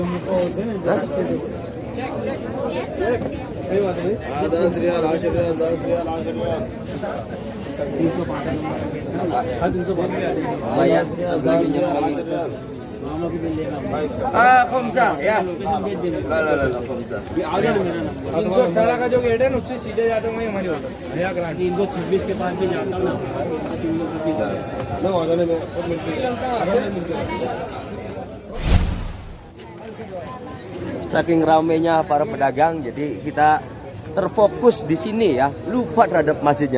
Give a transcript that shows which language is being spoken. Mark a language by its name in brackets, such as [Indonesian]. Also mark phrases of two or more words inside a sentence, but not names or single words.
[Arabic] خمسة يا. لا خمسة. [Hindi] 318 का जो गेट है उससे सीधे जाते हैं हमारी होटल 326 के पास से जाता हूं ना 330 [Indonesian] Saking ramainya para pedagang, jadi kita terfokus di sini ya, lupa terhadap masjidnya.